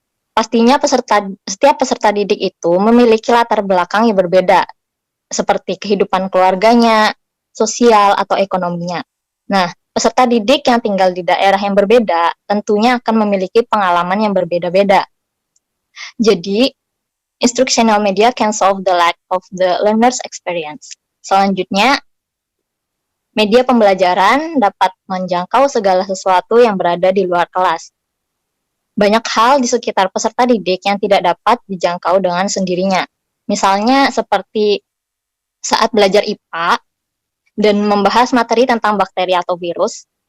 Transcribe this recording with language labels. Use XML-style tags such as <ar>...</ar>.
<id>Pastinya setiap peserta didik itu memiliki latar belakang yang berbeda, seperti kehidupan keluarganya, sosial, atau ekonominya. Nah, peserta didik yang tinggal di daerah yang berbeda tentunya akan memiliki pengalaman yang berbeda-beda.</id> <en>Jadi, instructional media can solve the lack of the learner's experience.</en> <id>Selanjutnya, media pembelajaran dapat menjangkau segala sesuatu yang berada di luar kelas. Banyak hal di sekitar peserta didik yang tidak dapat dijangkau dengan sendirinya. Misalnya seperti saat belajar IPA, dan membahas materi tentang bakteri atau virus.</id>